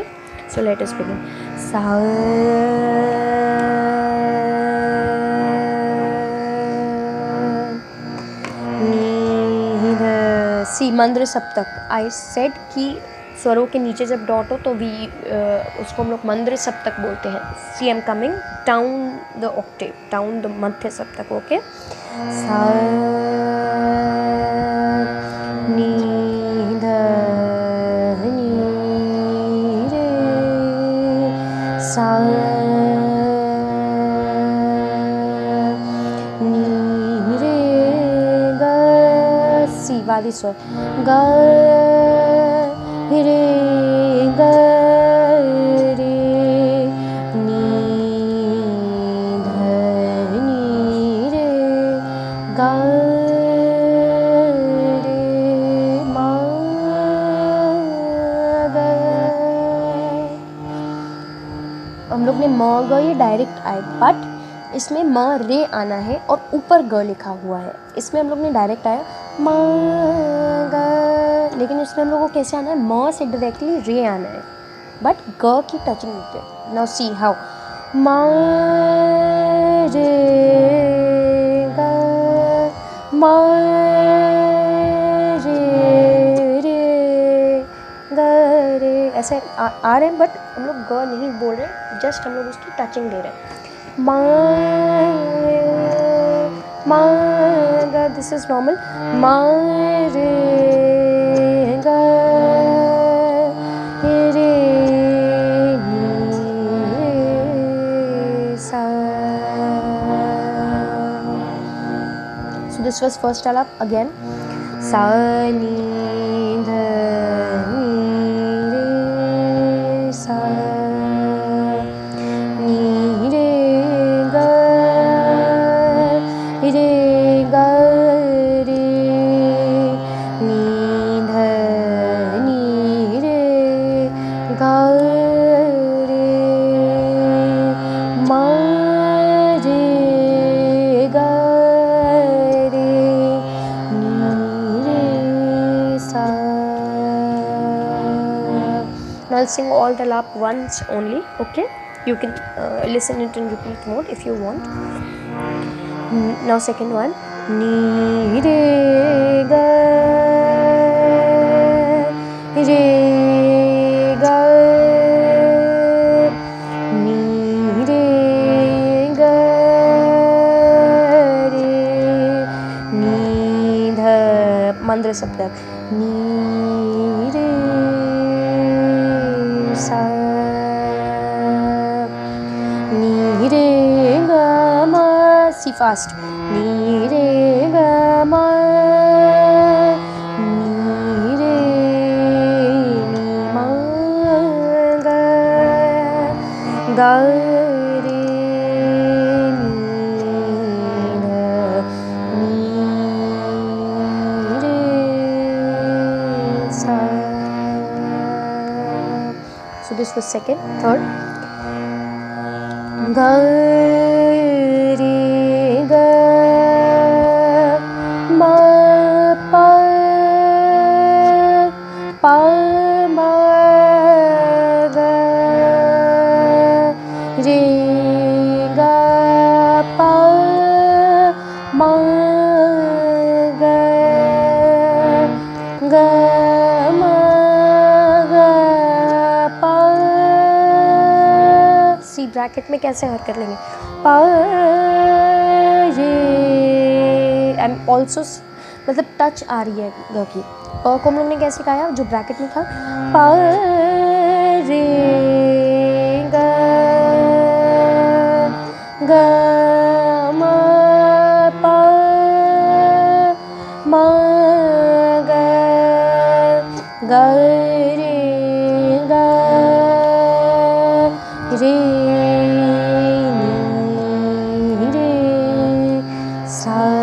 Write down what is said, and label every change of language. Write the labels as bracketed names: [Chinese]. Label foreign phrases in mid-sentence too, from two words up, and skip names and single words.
[English] So let us begin. [Hindi] सा नी ध सी, मंद्र सप्तक। [English] I said [Hindi] कि स्वरों के नीचे जब डॉट हो तो उसको हम लोग मंद्र सप्तक बोलते हैं। [English] See, I'm coming down the octave, down the [Hindi] मध्य सप्तक, [English] ओके। [Hindi] सा नी ध नी रे सा नी रे ग, सी वाली स्वर, ग रे ग रे नी ध नी रे ग रे मा ग। हम लोग ने म ग ये डायरेक्ट आए, बट इसमें म रे आना है और ऊपर ग लिखा हुआ है। इसमें हम लोग ने डायरेक्ट आया म ग, लेकिन इसमें हम लोग को कैसे आना है, म से डायरेक्टली रे आना है, बट ग की टचिंग होती है। [English] Now see how, [Hindi] म रे ग म रे ग रे, ऐसे आ रहे हैं, बट हम लोग ग नहीं बोल रहे, जस्ट हम लोग उसकी टचिंग दे रहे हैं। म ग, [English] This is normal. [Hindi] म रे ग रे नी रे सा। [English] So this was first alap again. [Hindi] सा नी ध नी रे सा नी रे ग रे ग रे नी ध नी रे ग रे म रे ग रे नी रे सा। [English] Now I'll sing all the alap once only, okay? You can listen it in repeat mode if you want. Now second one, [Hindi] नी रे ग रे ग नी रे ग रे ni dha, मंद्र सप्तक, नी रे सा नी रे ग म, [English] see fast, [Hindi] नी रे ग म नी रे नी म ग ग रे नी ध नी रे सा। [English] this was second. Third, [Hindi] ग रे ग म प प म ग रे ग प म ग ग म ग प. [English] see bracket [Hindi] में कैसे हरकत लेंगे, पा रे, [English] I am also [Hindi] मतलब टच आ रही है ग की। प को हम लोग ने कैसे गाया, जो ब्रैकेट में था, पा रे ग ग म प म ग ग रे ग रे नी रे सा।